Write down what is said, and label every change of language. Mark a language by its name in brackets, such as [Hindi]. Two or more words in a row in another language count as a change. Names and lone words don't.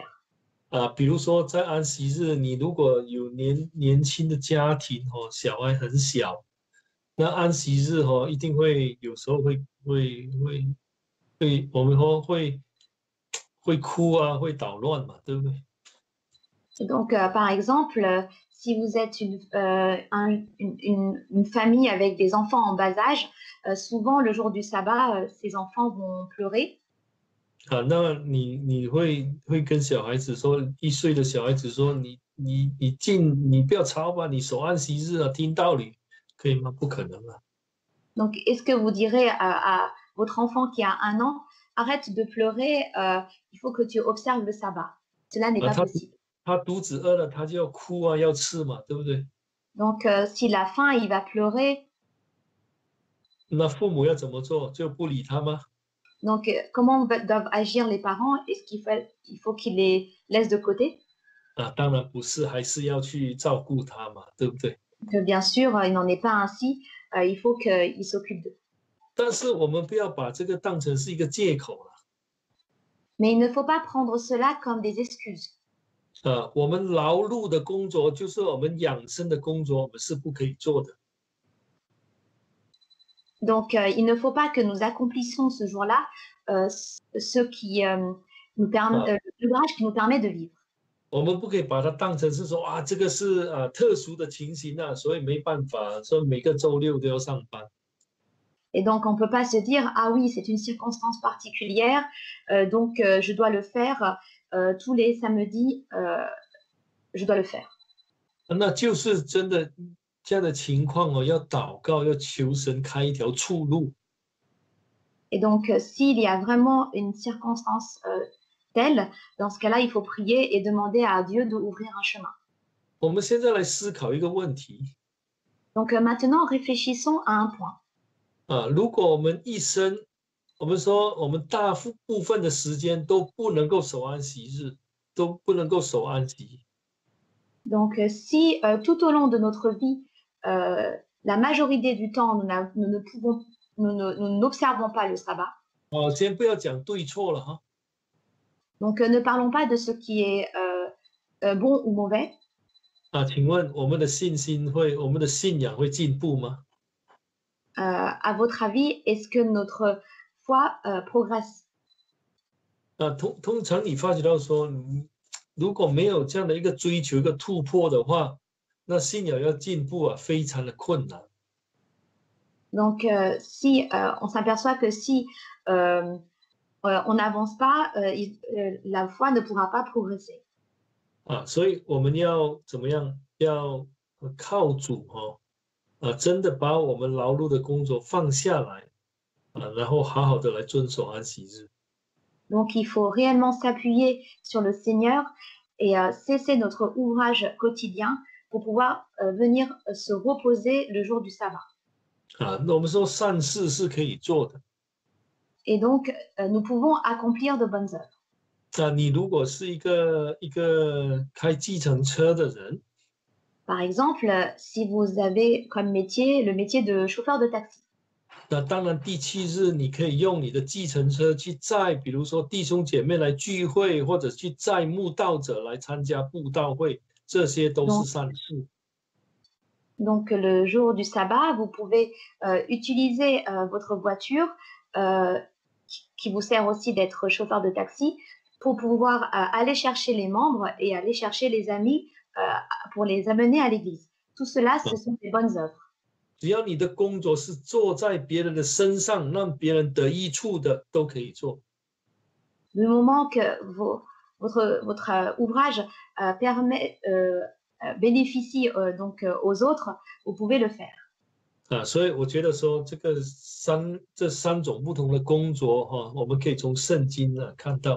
[Chinese] 比如说在安息日，你如果有年轻的家庭小孩很小，那安息日一定会有时候会我们会哭啊，会捣乱嘛，对不对？ [French] Et donc, par exemple, si vous êtes une famille avec des enfants en bas âge, souvent le jour du sabbat, ces enfants vont pleurer. [Chinese] 那你会跟小孩子说，1岁的小孩子说，你不要吵吧，你守安息日啊，听道理，可以吗？不可能啊。 [French] Donc, est-ce que vous direz à votre enfant qui a 1 an, arrête de pleurer, il faut que tu observes le sabbat. Cela n'est pas possible. [Chinese] 他肚子饿了，他就要哭啊，要吃嘛，对不对？ [French] Donc, s'il a faim, il va pleurer. [Chinese] 那父母要怎么做？就不理他吗？ [French] Donc, comment doivent agir les parents? Est-ce il faut qu'ils les laissent de côté? [Chinese] 当然不是，还是要去照顾他嘛，对不对？ [French] Que bien sûr, il n'en est pas ainsi. Il faut qu'ils s'occupent d'eux. [Chinese] 但是我们不要把这个当成是一个借口了。 [French] Mais il ne faut pas prendre cela comme des excuses. [Chinese] 我们劳碌的工作，就是我们养生的工作，我们是不可以做的。 [French] Donc, il ne faut pas que nous accomplissions ce jour-là l'ouvrage qui nous permet de vivre. [Chinese] 我们不可以把它当成是说啊，这个是特殊的情形啊，所以没办法，说每个周六都要上班。 [French] Et donc, on ne peut pas se dire, ah oui, c'est une circonstance particulière, donc je dois le faire tous les samedis, je dois le faire. [Chinese] 那就是真的这样的情况哦，要祷告，要求神开一条出路。 [French] Et donc, s'il y a vraiment une circonstance telle, dans ce cas-là, il faut prier et demander à Dieu d'ouvrir un chemin. [Chinese] 我们现在来思考一个问题 [French] Donc, maintenant, réfléchissons à un point. [Chinese] 如果我们一生，我们说我们大部分的时间都不能够守安息日，都不能够守安息。 [French] Donc, si tout au long de notre vie, la majorité du temps, nous n'observons pas le sabbat, [Chinese] 先不要讲对错了哈。 [French] donc ne parlons pas de ce qui est bon ou mauvais. [Chinese] 请问我们的信仰会进步吗？ [French] À votre avis, est-ce que notre foi progresse? [Chinese] 通常你发觉到说，如果没有这样的一个追求、一个突破的话，那信仰要进步非常的困难。 [French] Donc, si on s'aperçoit que si on n'avance pas, la foi ne pourra pas progresser. [Chinese] 所以我们要怎么样？要靠主真的把我们劳碌的工作放下来然后好好的来遵守安息日。 [French] Donc, il faut réellement s'appuyer sur le Seigneur et cesser notre ouvrage quotidien pour pouvoir venir se reposer le jour du sabbat. [Chinese] 那我们说善事是可以做的。 [French] Et donc, nous pouvons accomplir de bonnes œuvres. [Chinese] 你如果是一个开计程车的人， [French] Par exemple, si vous avez comme métier le métier de chauffeur de taxi. [Chinese] 那当然第7日你可以用你的计程车去载，比如说弟兄姐妹来聚会，或者去载慕道者来参加布道会，这些都是善事。 [French] Donc, le jour du sabbat, vous pouvez utiliser votre voiture qui vous sert aussi d'être chauffeur de taxi pour pouvoir aller chercher les membres et aller chercher les amis pour les amener à l'église. Tout cela, ce sont des bonnes œuvres. [Chinese] 只要你的工作是做在别人的身上，让别人得益处的，都可以做。 [French] Du moment que votre ouvrage bénéficie donc aux autres, vous pouvez le faire. [Chinese] 所以我觉得说这三种不同的工作我们可以从圣经看到。